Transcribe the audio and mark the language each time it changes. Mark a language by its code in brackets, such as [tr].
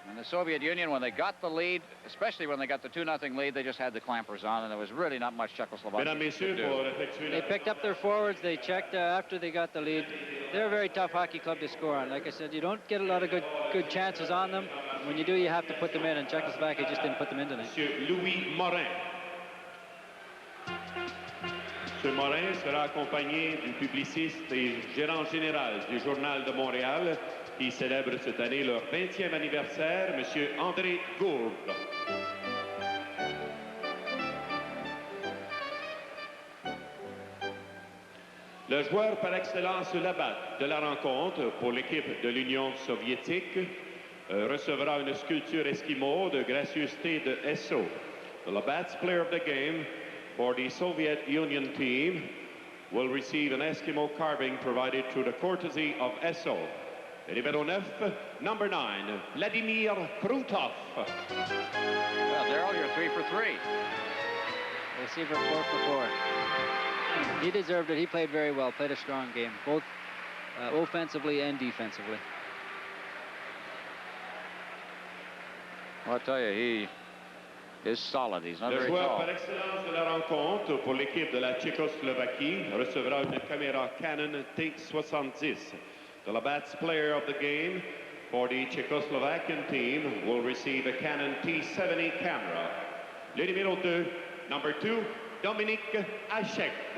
[en] And the Soviet Union, when they got the lead, especially when they got the 2-0 lead, they just had the clampers on, and there was really not much Czechoslovakia could do. They picked up their forwards. They checked after they got the lead. They're a very tough hockey club to score on. Like I said, you don't get a lot of good chances on them. When you do, you have to put them in, and Czechoslovakia just didn't put them in tonight. [fr] Louis Morin. M. Morin sera accompagné du publiciste et gérant général du Journal de Montréal qui célèbre cette année leur 20e anniversaire, M. André Gourde. Le joueur par excellence Labatt de la rencontre pour l'équipe de l'Union soviétique recevra une sculpture esquimau de gracieuseté de Esso. [en] The Labatt's player of the game for the Soviet Union team will receive an Eskimo carving provided through the courtesy of Esso. [fr] Numéro 9, [en] number 9, [fr] Vladimir Krutov. [en] Well, Darrell, you're 3 for 3. Receiver 4 for 4. He deserved it. He played very well, played a strong game, both offensively and defensively. Well, I'll tell you, he is solid. He's not [fr] Le [en] very [fr] joueur [en] tall. [fr] par excellence de la rencontre pour l'équipe de la Tchécoslovaquie recevra une caméra Canon T70. [en] The best player of the game for the Czechoslovakian team will receive a Canon T70 camera. [fr] Le numéro 2, [en] number 2, [fr] Dominique Hachek.